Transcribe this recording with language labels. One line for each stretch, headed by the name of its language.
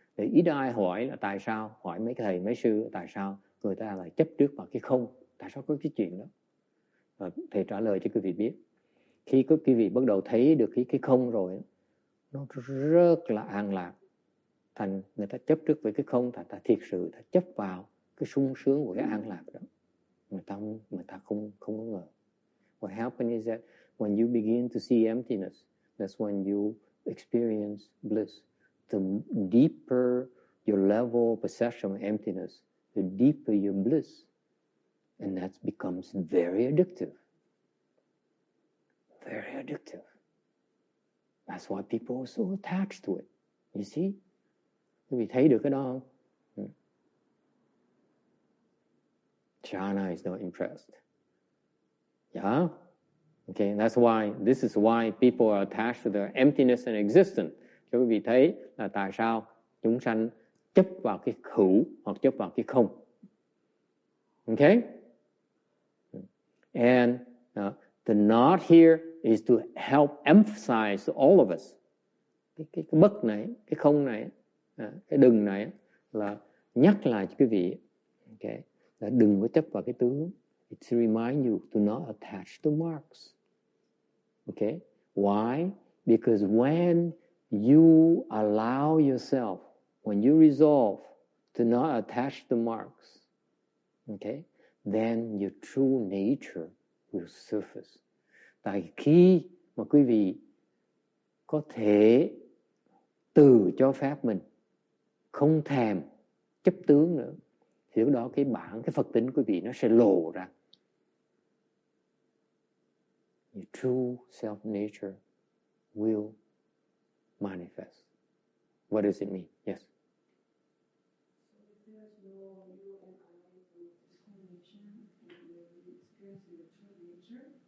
Vietnamese: Để ít ai hỏi là tại sao, hỏi mấy thầy mấy sư tại sao người ta lại chấp trước vào cái không, tại sao có cái chuyện đó. Và thầy trả lời cho quý vị biết, khi quý vị bắt đầu thấy được cái không rồi, nó rất là an lạc. Thành người ta chấp trước với cái không, ta thiệt sự ta chấp vào cái sung sướng của cái an lạc đó. Người ta không có ngờ.
English: What happens is that when you begin to see emptiness, that's when you experience bliss. The deeper your level of perception of emptiness, the deeper your bliss. And that becomes very addictive. Very addictive. That's why people are so attached to it. You see?
Vietnamese: Quý vị thấy được cái đó không?
English: Shana is not impressed. Yeah? Okay, this is why people are attached to their emptiness and existence.
Vietnamese: Cho quý vị thấy là tại sao chúng sanh chấp vào cái hữu hoặc chấp vào cái không.
English: Okay? And the knot here is to help emphasize to all of us.
Vietnamese: Cái bất này, cái không này, cái đừng này là nhắc lại cho quý vị, okay, là đừng có chấp vào cái tướng.
English: It remind you to not attach to marks. Okay? Why? Because when you allow yourself, when you resolve to not attach to marks, okay, then your true nature will surface.
Vietnamese: Tại khi mà quý vị có thể từ cho phép mình không thèm chấp tướng nữa, thì lúc đó cái Phật tính quý vị nó sẽ lộ ra.
English: Your true self-nature will manifest. What does it mean? Yes? So if there's no you and I discrimination and you experience your true nature,